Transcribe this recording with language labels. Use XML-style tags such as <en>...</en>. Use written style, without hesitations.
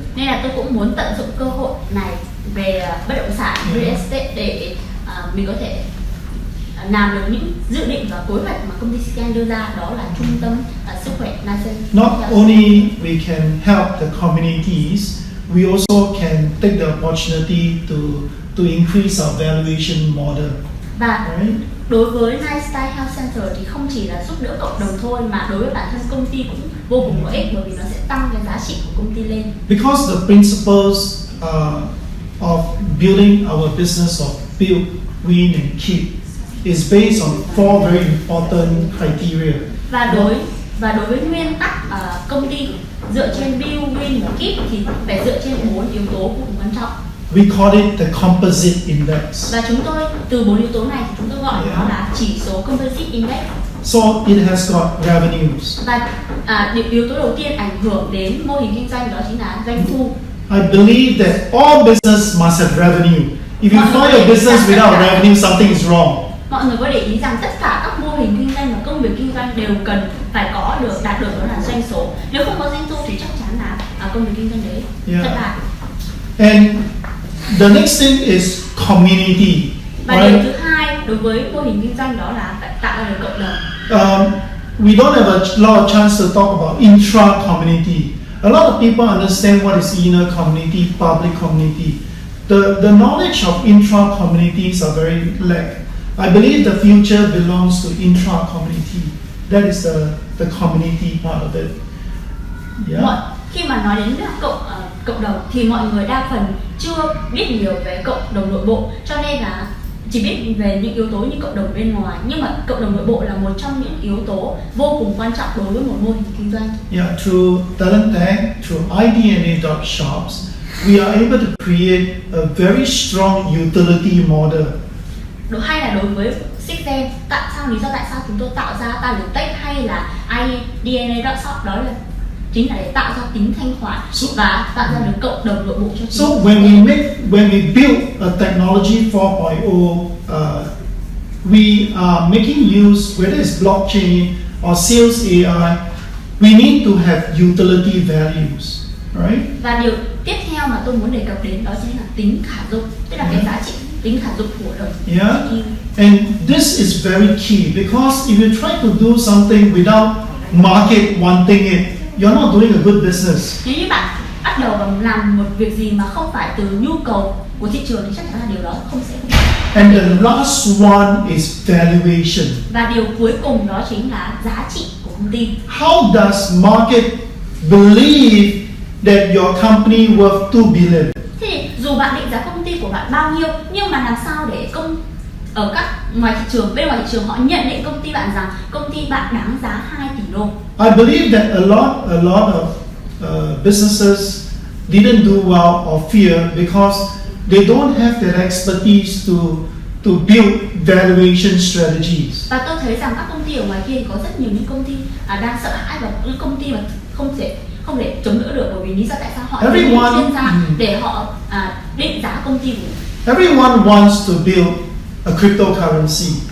<vi>Nên là tôi cũng muốn tận dụng cơ hội này về bất động sản</vi> <en>real estate</en> <vi>để mình có thể làm được những dự định và kế hoạch mà công ty Sixgen đưa ra, đó là trung tâm sức khỏe Nation.</vi> <en>Not only we can help the communities, we also can take the opportunity to increase our valuation model.</en> <vi>Và đối với Lifestyle Health Center thì không chỉ là giúp đỡ cộng đồng thôi, mà đối với bản thân công ty cũng vô cùng có ích, bởi vì nó sẽ tăng cái giá trị của công ty lên.</vi> <en>Because the principles of building our business of build, win and keep is based on 4 very important criteria.</en> <vi>Và đối với nguyên tắc công ty dựa trên build, win và keep thì phải dựa trên 4 yếu tố vô cùng quan trọng.</vi> <en>We call it the composite index.</en> <vi>Và chúng tôi từ 4 yếu tố này thì chúng tôi gọi nó là chỉ số composite index.</vi> <en>So it has got revenues.</en> <vi>Và yếu tố đầu tiên ảnh hưởng đến mô hình kinh doanh đó chính là doanh thu.</vi> <en>I believe that all business must have revenue. If you find a business without revenue, something is wrong.</en> <vi>mọi người có để ý rằng tất cả các mô hình kinh doanh và công việc kinh doanh đều cần phải đạt được đó là doanh số. Nếu không có doanh số thì chắc chắn là công việc kinh doanh đấy thất bại.</vi> <en>And the next thing is community.</en> <vi>Và điều thứ hai đối với mô hình kinh doanh đó là phải tạo ra được cộng đồng.</vi> <en>We don't have a lot of chance to talk about intra-community. A lot of people understand what is inner community, public community. The knowledge of intra-communities are very lack. I believe the future belongs to intra-community. That is the community part of it. Yeah.</en> <vi>Khi mà nói đến cộng đồng thì mọi người đa phần chưa biết nhiều về cộng đồng nội bộ, cho nên là chỉ biết về những yếu tố như cộng đồng bên ngoài, nhưng mà cộng đồng nội bộ là một trong những yếu tố vô cùng quan trọng đối với một mô hình kinh doanh.</vi> <en>Yeah, through talent tag, through idna.shops, we are able to create a very strong utility model.</en> <vi>Hay là đối với Sixgen, lý do tại sao chúng tôi tạo ra talent tag hay là idna.shop, đó là chính là để tạo ra tính thanh khoản và tạo ra được cộng đồng nội bộ cho chúng.</vi> <en>So when we build a technology 4.0, we are making use, whether it's blockchain or sales AI, we need to have utility values, right?</en> <vi>Và điều tiếp theo mà tôi muốn đề cập đến đó chính là tính khả dụng, tức là cái giá trị tính khả dụng của đồng.</vi> <en>Yeah, and this is very key because if you try to do something without market wanting it, you're not doing a good business.</en> <vi>Nếu như bạn bắt đầu bằng làm một việc gì mà không phải từ nhu cầu của thị trường thì chắc chắn là điều đó không sẽ.</vi> <en>And the last one is valuation.</en> <vi>Và điều cuối cùng đó chính là giá trị của công ty.</vi> <en>How does market believe that your company worth 2 billion?</en> <vi>Thì dù bạn định giá công ty của bạn bao nhiêu, nhưng mà làm sao để ở các bên ngoài thị trường họ nhận định công ty bạn rằng công ty bạn đáng giá 2 tỷ đô.</vi> <en>I believe that a lot of businesses didn't do well or fear because they don't have that expertise to build valuation strategies.</en> <vi>Và tôi thấy rằng các công ty ở ngoài kia có rất nhiều những công ty đang sợ hãi và những công ty mà không thể chống đỡ được, bởi vì lý do tại sao họ chuyên gia để họ định giá công ty của mình.</vi> <en>Everyone wants to build a cryptocurrency.</en>